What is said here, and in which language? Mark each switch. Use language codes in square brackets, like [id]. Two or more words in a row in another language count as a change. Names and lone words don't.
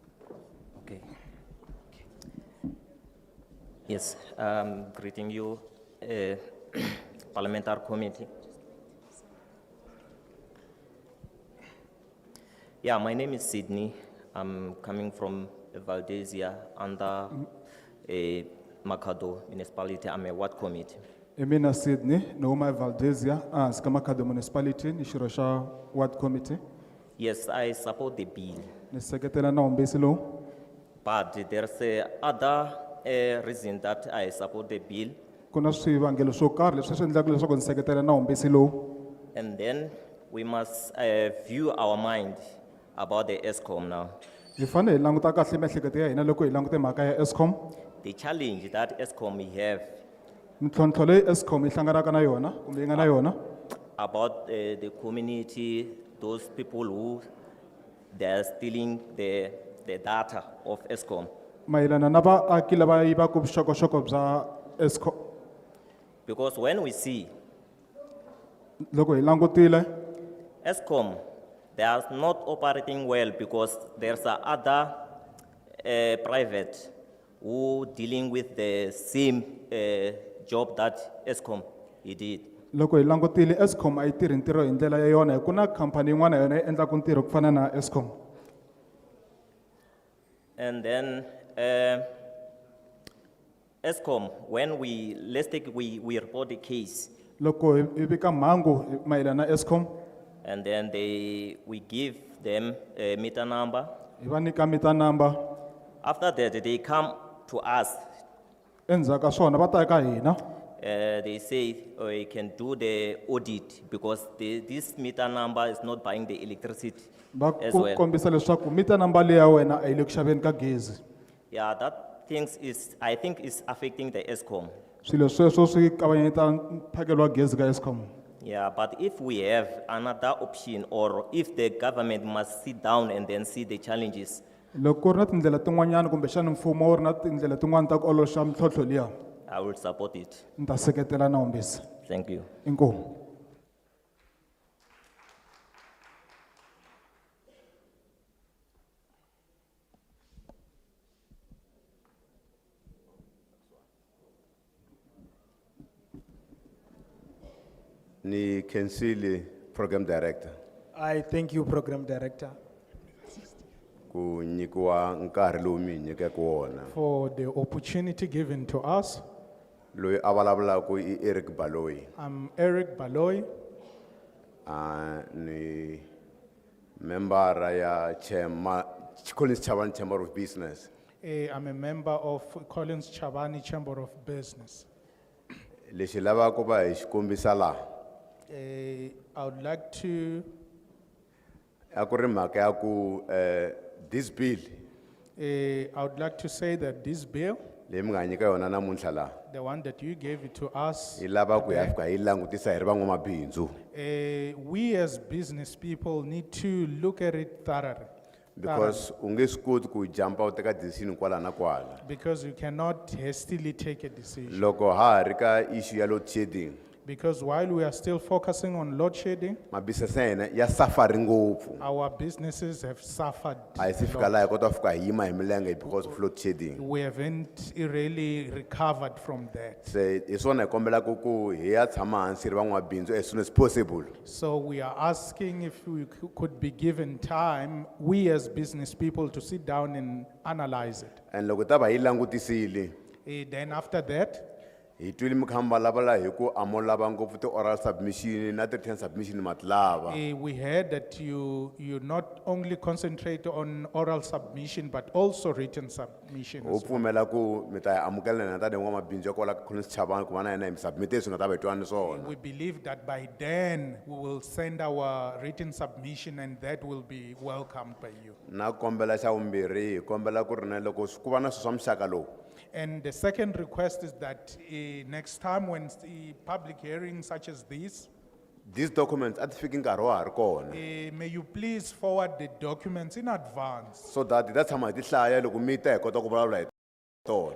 [en] Yes, greeting you, Parliamentary Committee. Yeah, my name is Sydney. I'm coming from Valdezia under Makado Municipality. I'm a ward committee. [ts] Emina Sydney, Nauma Valdezia, as Kamakado Municipality, Nishirosha Ward Committee. [en] Yes, I support the bill, [ts] Niseketela na umbesilo. [en] but there's a other reason that I support the bill. [ts] Kuna swivangelo swo karhi leswi swi endlaka leswaku ni seketela na umbesilo. [en] And then we must view our mind about the ESCOM now. [ts] Hi fanele hi languta kahle miehleketo ya hina loko hi langute mhaka ya Eskom. [en] The challenge that ESCOM we have [ts] Mintlhontlho leyi Eskom yi hlanganaka na yona kumbe yi nga na yona [en] about the community, those people who they are stealing the data of ESCOM. [ts] mayelana na vaaki lava yivaka vuxokoxoko bya Eskom. [en] Because when we see [ts] Loko hi langutile [en] ESCOM, they are not operating well because there's a other private who dealing with the same job that ESCOM he did. [ts] loko hi langutile Eskom a yi tirhi ntirho hi ndlela ya yona ku na khampani yin'wana yona yi endlaka ntirho ku fana na Eskom. [en] And then ESCOM, when we report the case, [ts] Loko hi vika mhangu mayelana na Eskom [en] and then we give them a meter number. [ts] hi va nyika [en] meter number. After that, they come to us. [ts] Endzhaku ka swona va ta eka hina. [en] They say we can do the audit because this meter number is not buying the electricity [ts] Va [en] as [ts] ku [en] well. [ts] kombisa leswaku [en] meter number [ts] leyi ya wena a yi le ku xaveni ka gezi. [en] Yeah, that things is, I think is affecting the ESCOM. [ts] Swilo sweswo swi kavanyeta mphakelo wa gezi ka Eskom. [en] Yeah, but if we have another option or if the government must sit down and then see the challenges, [ts] Loko ku ri na tindlela tin'wanyana kumbe xana mfumo wu ri na tindlela tin'wana ta ku oloxa mintlhontlho liya [en] I will support it. [ts] ni ta seketela na umbisi. [en] Thank you. [ts] Inkomu. Ni Kensili, [en] Program Director. I thank you, Program Director, [ts] Ku nyikiwa nkarhi lowu mi hi nyikeke wona. [en] for the opportunity given to us. [ts] Loyi a vulavulaka i Eric Baloyi. [en] I'm Eric Baloy. [ts] Ni member ya Collins Chabani Chamber of Business. [en] I'm a member of Collins Chabani Chamber of Business. [ts] Lexi lavaka ku va hi xi kombisa laha [en] I would like to, [ts] a ku ri mhaka ya ku [en] this bill I would like to say that this bill, [ts] leyi mi nga nyika yona namuntlha laha [en] the one that you gave it to us, [ts] hi lava ku hi ya fika hi langutisa hi ri van'wamabindzu [en] we as business people need to look at it thoroughly. [ts] because u nge swi koti ku jumpa u teka decision kwala na kwala [en] Because you cannot hastily take a decision. [ts] loko ha ha ri ka issue ya [en] load shedding Because while we are still focusing on load shedding, [ts] mabusiness ya hina ya safari ngopfu [en] our businesses have suffered. [ts] a hi se fika laha hi kota ku fika hi yima hi milenge [en] because of load shedding We haven't really recovered from that. [ts] se hi swona hi kombelaka ku hi ya tshama hansi hi ri van'wamabindzu [en] as soon as possible So we are asking if we could be given time, we as business people, to sit down and analyze it. [ts] and loko ta va hi langutisile [en] Then after that, [ts] hi twile mi kha mi vulavula hi ku a mo lava ngopfu ti- [en] oral submission [ts] na ti- [en] written submission [ts] ma ti lava [en] we heard that you not only concentrate on oral submission, but also written submission. [ts] u [en] as well. [ts] pfumela ku mi ta hi amukela na tani n'wamabindzu ya kwala ka Collins Chabani ku va na hina hi mi submite leswi nga ta va hi twanani swona [en] We believe that by then we will send our written submission and that will be welcomed by you. [ts] na kombela xa vumbirhi hi kombela ku ri na loko ku va na swilo swa muxaka lowu [en] And the second request is that next time when public hearings such as this, these documents [ts] a ti fiki nkarhi wa ha ri kona [en] may you please forward the documents in advance so that [ts] hi ta tshama hi ti hlaya loko mi ta hi kota ku vulavula hi tona